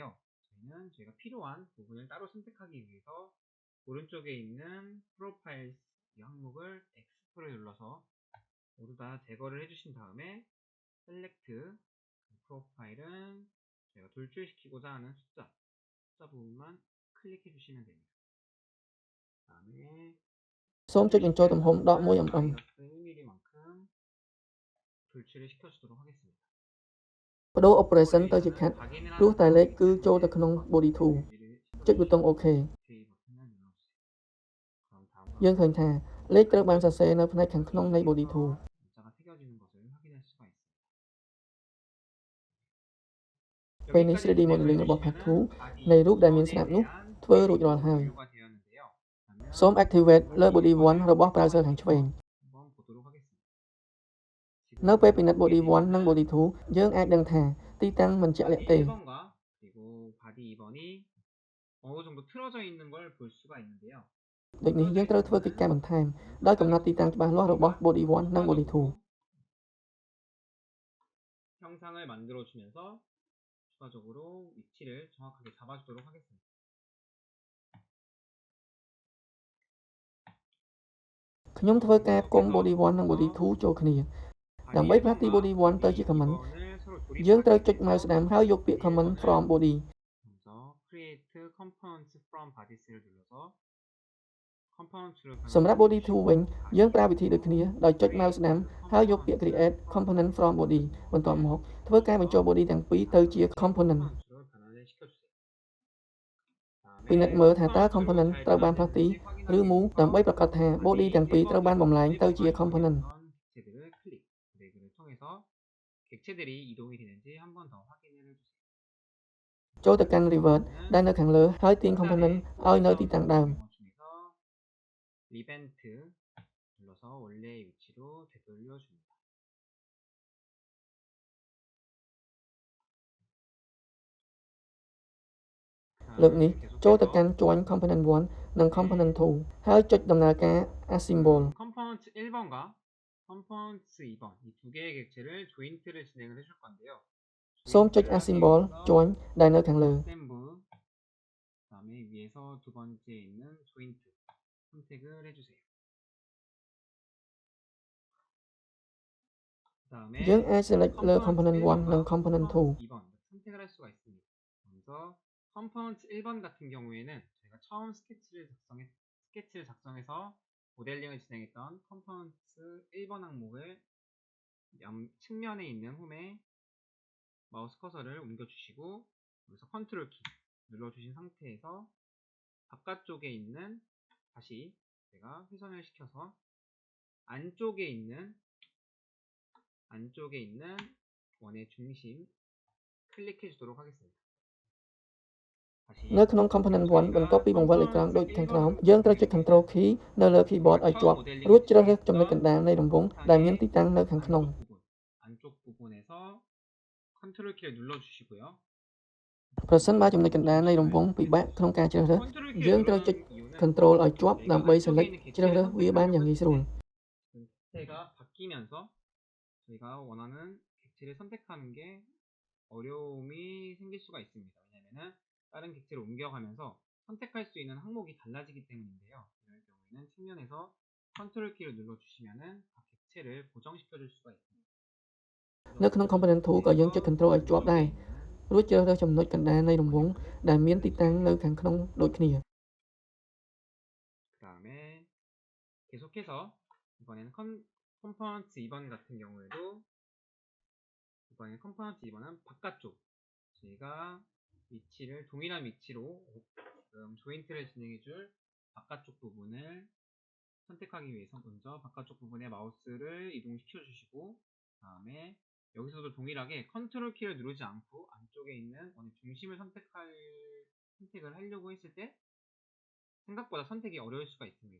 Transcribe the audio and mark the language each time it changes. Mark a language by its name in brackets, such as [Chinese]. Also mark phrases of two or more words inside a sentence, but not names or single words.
[Korean] 저희는 저희가 필요한 부분을 따로 선택하기 위해서 오른쪽에 있는 프로파일 이 항목을 X표를 눌러서 모두 다 제거를 해주신 다음에 셀렉트 프로파일은 저희가 돌출시키고자 하는 숫자 부분만 클릭해 주시면 됩니다. 다음에 [Khmer] សូមចុចបញ្ចូលទំហំដក 1mm [Korean] -1mm만큼 돌출을 시켜주도록 하겠습니다. [Khmer] បដូរ operation ទៅជា cut ព្រោះតែលេខគឺចូលទៅក្នុង [English] body tool [Khmer] ចុចប៊ូតុង OK យើងឃើញថាលេខត្រូវបានសរសេរនៅផ្នែកខាងក្នុងនៃ [English] body tool [Korean] 문자가 새겨지는 것을 확인할 수가 있습니다. [Khmer] ពេលនេះ [English] 3D modeling [Khmer] របស់ Part 2 នៃរូបដែលមានស្នាមនោះធ្វើរួចរាល់ហើយ សូម activate លើ body 1 របស់ browser ខាងឆ្វេង [Korean] 한번 보도록 하겠습니다. [Khmer] នៅពេលពិនិត្យ body 1 និង body 2 យើងអាចដឹងថាទីតាំងមិនជាក់លាក់ទេ [Korean] 1번과 그리고 바디 2번이 어느 정도 틀어져 있는 걸 볼 수가 있는데요. [Khmer] ដូចនេះយើងត្រូវធ្វើកិច្ចការបន្ថែមដោយកំណត់ទីតាំងច្បាស់លាស់របស់ body 1 និង body 2 [Korean] 형상을 만들어 주면서 추가적으로 위치를 정확하게 잡아주도록 하겠습니다. [Khmer] ខ្ញុំធ្វើការផ្គុំ body 1 និង body 2 ចូលគ្នាដើម្បីផ្លាស់ទី body 1 ទៅជា command យើងត្រូវចុច mouse ស្ដាំហើយយកពាក្យ [English] command from body [Korean] 먼저 create components from bodies를 눌러서 components를 [Khmer] សម្រាប់ body 2 វិញយើងប្រើវិធីដូចគ្នាដោយចុច mouse ស្ដាំហើយយកពាក្យ [English] create component from body [Khmer] បន្ទាប់មកធ្វើការបញ្ចូល body ទាំងពីរទៅជា component [Korean] components를 변환을 시켜주세요. [Khmer] ពិនិត្យមើលថាតើ component ត្រូវបានផ្លាស់ទីឬ move ដើម្បីប្រាកដថា body ទាំងពីរត្រូវបានបំលែងទៅជា component [Korean] 객체들을 클릭, 드래그를 통해서 객체들이 이동이 되는지 한 번 더 확인을 해주세요. [Khmer] ចូលទៅកាន់ revert ដែលនៅខាងលើហើយទាញ component ឲ្យនៅទីតាំងដើម [Korean] 중에서 리벤트 눌러서 원래의 위치로 되돌려줍니다. [Khmer] លើកនេះចូលទៅកាន់ [English] join component [Khmer] 1 និង component 2 ហើយចុចដំណើរការ assemble [Korean] 컴포넌트 1번과 컴포넌트 2번 이 두 개의 객체를 조인트를 진행을 해줄 건데요. [Khmer] សូមចុច [English] assemble join [Khmer] ដែលនៅខាងលើ [Korean] assemble 그다음에 위에서 두 번째에 있는 조인트 선택을 해주세요. 그다음에 [Khmer] យើងអាច select លើ component 1 និង component 2 [Korean] 2번 선택을 할 수가 있습니다. 먼저 컴포넌트 1번 같은 경우에는 저희가 처음 스케치를 작성해서 모델링을 진행했던 컴포넌트 1번 항목을 측면에 있는 홈에 마우스 커서를 옮겨주시고 여기서 컨트롤 키 눌러주신 상태에서 바깥쪽에 있는 다시 제가 회전을 시켜서 안쪽에 있는 원의 중심 클릭해 주도록 하겠습니다. [Khmer] នៅក្នុង component 1 បន្ទាប់ពីបង្វិលអេក្រង់ដូចខាងក្រោមយើងត្រូវចុច [English] control key [Khmer] នៅលើ keyboard ឲ្យជាប់រួចជ្រើសរើសចំណុចកណ្ដាលនៃរង្វង់ដែលមានទីតាំងនៅខាងក្នុង [Korean] 안쪽 부분에서 컨트롤 키를 눌러주시고요. [Khmer] ប្រសិនបើចំណុចកណ្ដាលនៃរង្វង់ពិបាកក្នុងការជ្រើសរើសយើងត្រូវចុច control ឲ្យជាប់ដើម្បី select ជ្រើសរើសវាបានយ៉ាងងាយស្រួល [Korean] 상태가 바뀌면서 저희가 원하는 객체를 선택하는 게 어려움이 생길 수가 있습니다. 왜냐하면 다른 객체를 옮겨가면서 선택할 수 있는 항목이 달라지기 때문인데요. 이럴 경우에는 측면에서 컨트롤 키를 눌러주시면은 각 객체를 고정시켜 줄 수가 있습니다. [Khmer] នៅក្នុង component 2 ក៏យើងចុច control ឲ្យជាប់ដែររួចជ្រើសរើសចំណុចកណ្ដាលនៃរង្វង់ដែលមានទីតាំងនៅខាងក្នុងដូចគ្នា [Korean] 그 다음에 계속해서 이번에는 컴포넌트 2번 같은 경우에도 이번에 컴포넌트 2번은 바깥쪽 저희가 위치를 동일한 위치로 지금 조인트를 진행해줄 바깥쪽 부분을 선택하기 위해서 먼저 바깥쪽 부분에 마우스를 이동시켜 주시고, 다음에 여기서도 동일하게 컨트롤 키를 누르지 않고 안쪽에 있는 어느 중심을 선택을 하려고 했을 때 생각보다 선택이 어려울 수가 있습니다.